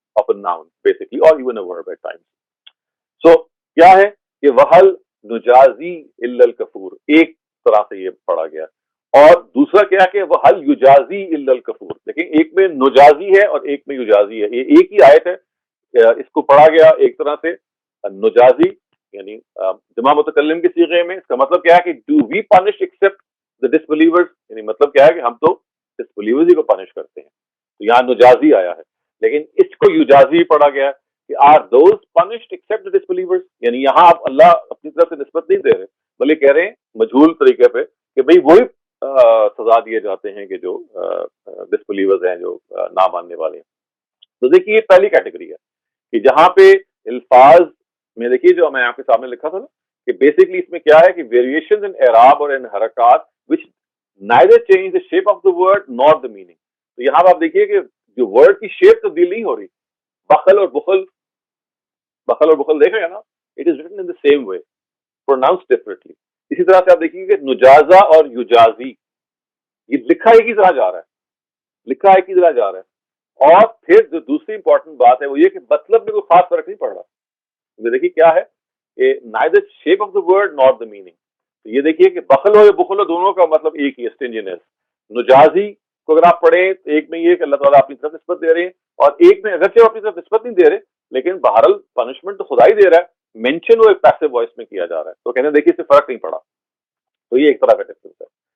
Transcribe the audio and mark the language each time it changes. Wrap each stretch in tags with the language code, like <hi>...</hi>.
<en>of a noun basically, or even a verb at times.</en> <ur>So کیا ہے کہ</ur> <ar>وحل نجازی الا الکفور،</ar> <ur>ایک طرح سے یہ پڑھا گیا. اور دوسرا کیا کہ</ur> <ar>وحل یجازی الا الکفور،</ar> <ur>لیکن ایک میں نجازی ہے اور ایک میں یجازی ہے. یہ ایک ہی آیت ہے، اس کو پڑھا گیا ایک طرح سے نجازی یعنی جمع متکلم کے صیغے میں. اس کا مطلب کیا ہے کہ</ur> <en>do we punish except the disbelievers,</en> <ur>یعنی مطلب کیا ہے کہ ہم تو ڈسبلیورز ہی کو پنش کرتے ہیں. تو یہاں نجازی آیا ہے، لیکن اس کو یجازی پڑھا گیا کہ</ur> <en>are those punished except the disbelievers,</en> <ur>یعنی یہاں آپ اللہ اپنی طرف سے نسبت نہیں دے رہے بلکہ کہہ رہے ہیں مجہول طریقے پہ کہ بھئی وہی سزا دیے جاتے ہیں کہ جو ڈسبلیورز ہیں، جو نہ ماننے والے ہیں. تو دیکھیے یہ پہلی کیٹیگری ہے کہ جہاں پہ الفاظ میں دیکھیے جو میں آپ کے سامنے لکھا تھا نا کہ بیسکلی اس میں کیا ہے کہ ویریشن ان اعراب اور ان حرکات</ur> <en>which neither change the shape of the word nor the meaning.</en> <ur>تو یہاں آپ دیکھیے کہ جو ورڈ کی شیپ تبدیل نہیں ہو رہی. بخل اور بخل دیکھ رہے ہیں نا،</ur> <en>it is written in the same way, pronounced differently.</en> <ur>اسی طرح سے آپ دیکھیے کہ نجازہ اور یجازی یہ لکھا ایک ہی طرح جا رہا ہے. اور پھر جو دوسری امپورٹنٹ بات ہے وہ یہ کہ مطلب میں کوئی خاص فرق نہیں پڑ رہا. دیکھیے کیا ہے کہ</ur> <en>neither shape of the word nor the meaning.</en> <ur>تو یہ دیکھیے کہ بخل ہو یا بخل ہو دونوں کا مطلب ایک ہی ہے، stinginess. نجازی کو اگر آپ پڑھیں تو ایک میں یہ کہ اللہ تعالیٰ اپنی طرف نسبت دے رہے ہیں، اور ایک میں اگرچہ وہ اپنی طرف نسبت نہیں دے رہے لیکن بہرحال پنشمنٹ تو خدا ہی دے رہا ہے، مینشن وہ ایک پیسو وائس میں کیا جا رہا ہے. تو کہتے ہیں دیکھیے اس سے فرق نہیں پڑا. تو یہ ایک طرح کا ڈفرنس ہے.</ur>